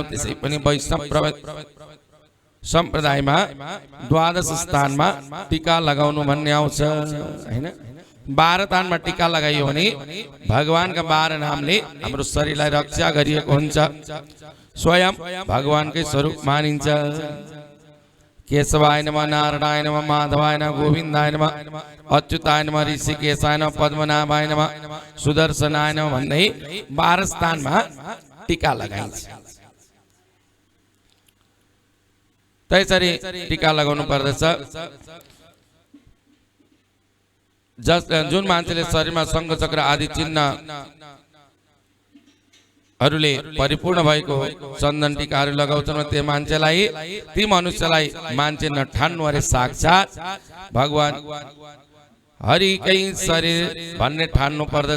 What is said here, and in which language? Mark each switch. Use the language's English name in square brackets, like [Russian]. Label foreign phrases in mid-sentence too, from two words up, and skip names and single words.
[Nepali] त्यसै पनि वैष्णव सम्प्रदायमा द्वादश स्थानमा टीका लगाउनु भन्ने आउँछ हैन। 12 तानमा टीका लगाइयो भने भगवानका 12 नामले हाम्रो शरीरलाई रक्षा गरिएको हुन्छ। स्वयं भगवानकै स्वरूप मानिन्छ। [Sanskrit] केशवाय नमः, नारायणाय नमः, माधवाय नमः, गोविन्दाय नमः, अच्युताय नमः, ऋषिकेशाय नमः, पद्मनाभाय नमः, सुदर्शनाय नमः [Nepali] भन्दै 12 स्थानमा टीका लगाइन्छ। त्यसरी टीका लगाउनु पर्दछ। जुन मान्छेले शरीरमा शंख चक्र आदि चिन्हहरूले परिपूर्ण भएको चन्दन टीकाहरू लगाउँछन्, त्यो मान्छेलाई ती मनुष्यलाई मान्छे नठान्नु अरे साक्षात भगवान हरिकै शरीर भन्ने ठान्नु पर्दछ।